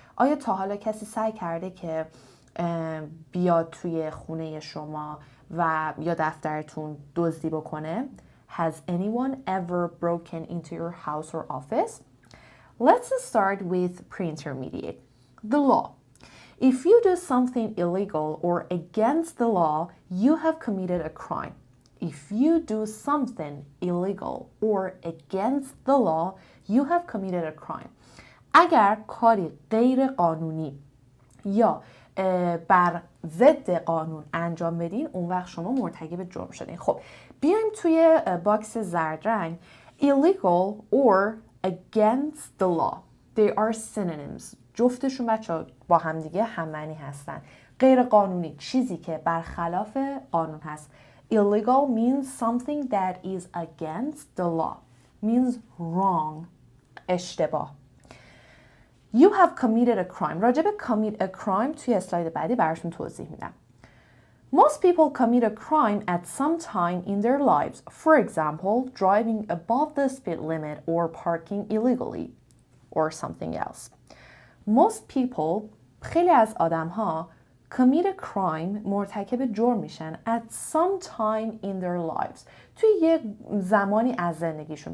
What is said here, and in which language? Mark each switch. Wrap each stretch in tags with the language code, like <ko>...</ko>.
<fa>آیا تا حالا کسی سعی کرده که بیاد توی خونه شما و یا دفترتون دزدی بکنه؟</fa> <en>Has anyone ever broken into your house or office? Let's start with pre-intermediate. The law. If you do something illegal or against the law, you have committed a crime. If you do something illegal or against the law, you have committed a crime.</en> <fa>اگر کاری غیر قانونی یا بر ضد قانون انجام بدین، اون وقت شما مرتکب جرم شدین. خب بیایم توی باکس زرد رنگ.</fa> <en>Illegal or against the law. They are synonyms.</en> <fa>جفتشون بچه‌ها با همدیگه هم‌معنی هستن. غیر قانونی چیزی که برخلاف قانون هست.</fa> <en>Illegal means something that is against the law. Means wrong. اشتباه. You have committed a crime.</en> <fa>راجع به</fa> <en>commit a crime</en> <fa>توی اسلاید بعدی براشون توضیح میدم.</fa> <en>Most people commit a crime at some time in their lives. For example, driving above the speed limit or parking illegally or something else. Most people,</en> <fa>خیلی از آدم ها</fa> <en>commit a crime</en> <fa>مرتکب جرم میشن</fa> <en>at some time in their lives.</en> <fa>توی یه زمانی از زندگیشون.</fa>